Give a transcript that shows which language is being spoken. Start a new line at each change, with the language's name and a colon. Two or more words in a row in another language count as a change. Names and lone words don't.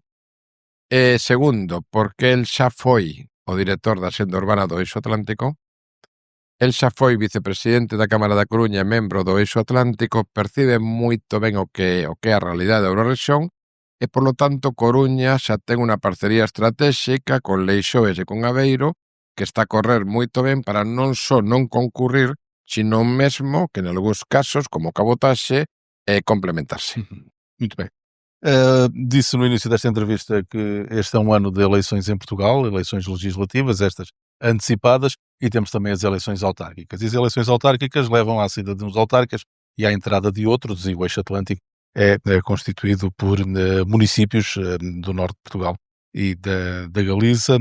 Galician: E segundo, porque el xa foi o director da Xenda Urbana do Eixo Atlántico, el xa foi vicepresidente da Cámara da Coruña e membro do Eixo Atlántico, percibe moito ben o que é a realidade da Eurorrexión e, polo tanto, Coruña xa ten unha parcería estratéxica con Leixoes e con Aveiro que está a correr moito ben para non só non concurrir, sino mesmo que, en algúns casos, como cabotaxe, complementarse.
Portuguese: Muito bem. Disse no início desta entrevista que este é um ano de eleições em Portugal, eleições legislativas, estas antecipadas, e temos também as eleições autárquicas. E as eleições autárquicas levam à saída de uns autarcas e à entrada de outros, e o Eixo Atlântico é constituído por municípios do norte de Portugal e da Galiza.